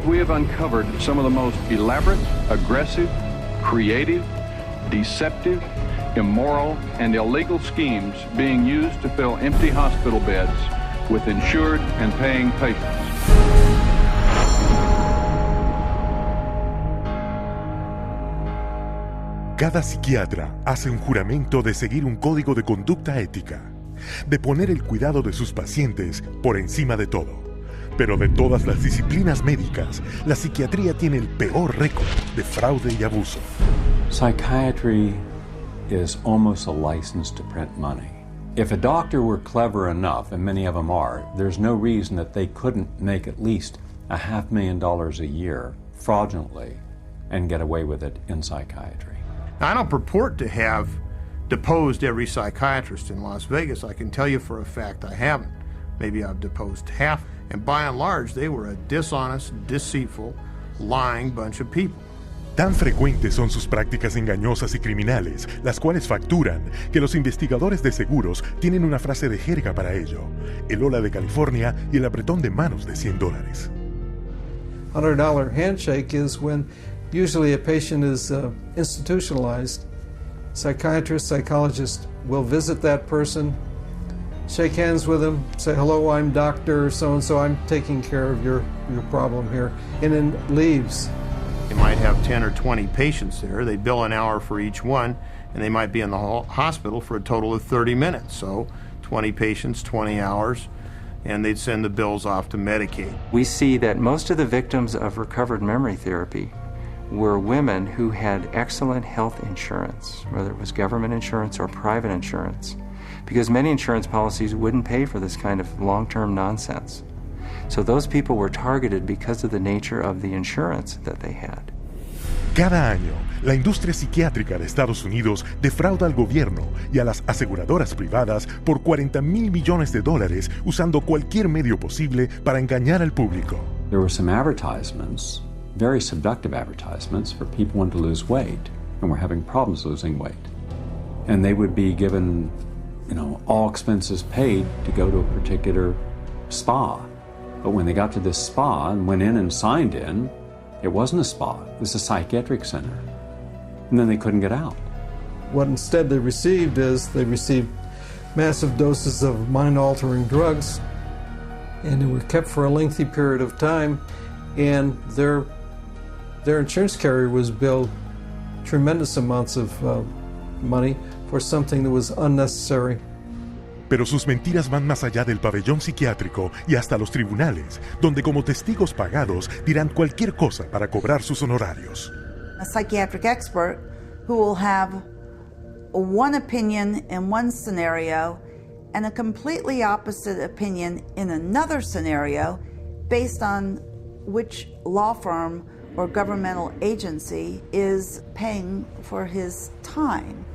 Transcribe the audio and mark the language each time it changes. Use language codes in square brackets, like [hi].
[en] We have uncovered some of the most elaborate, aggressive, creative, deceptive, immoral, and illegal schemes being used to fill empty hospital beds with insured and paying patients. [es] Cada psiquiatra hace un juramento de seguir un código de conducta ética, de poner el cuidado de sus pacientes por encima de todo. Pero de todas las disciplinas médicas, la psiquiatría tiene el peor récord de fraude y abuso. [en] Psychiatry is almost a license to print money. If a doctor were clever enough, and many of them are, there's no reason that they couldn't make at least $500,000 a year fraudulently and get away with it in psychiatry. I don't purport to have deposed every psychiatrist in Las Vegas. I can tell you for a fact I haven't. Maybe I've deposed half, and by and large they were a dishonest, deceitful, lying bunch of people. [es] Tan frecuentes son sus prácticas engañosas y criminales, las cuales facturan, que los investigadores de seguros tienen una frase de jerga para ello: el hola de California y el apretón de manos de $100. [en] $100 handshake is when usually a patient is institutionalized. Psychiatrist, psychologist will visit that person, shake hands with them, say, hello, I'm Dr. So-and-so, I'm taking care of your problem here, and then leaves. They might have 10 or 20 patients there. They bill an hour for each one, and they might be in the hospital for a total of 30 minutes. So 20 patients, 20 hours, and they'd send the bills off to Medicaid. We see that most of the victims of recovered memory therapy were women who had excellent health insurance, whether it was government insurance or private insurance, because many insurance policies wouldn't pay for this kind of long-term nonsense. So those people were targeted because of the nature of the insurance that they had. [es] Cada año, la industria psiquiátrica de Estados Unidos defrauda al gobierno y a las aseguradoras privadas por $40 mil millones usando cualquier medio posible para engañar al público. [en] There were some advertisements, very seductive advertisements for people wanting to lose weight and were having problems losing weight. And they would be given, all expenses paid to go to a particular spa. But when they got to this spa and went in and signed in, it wasn't a spa, it was a psychiatric center. And then they couldn't get out. What instead they received massive doses of mind-altering drugs, and they were kept for a lengthy period of time, and their insurance carrier was billed tremendous amounts of money for something that was unnecessary. [es] Pero sus mentiras van más allá del pabellón psiquiátrico y hasta los tribunales, donde como testigos pagados dirán cualquier cosa para cobrar sus honorarios. [en] A psychiatric expert who will have one opinion in one scenario and a completely opposite opinion in another scenario based on which law firm or governmental agency is paying for his time.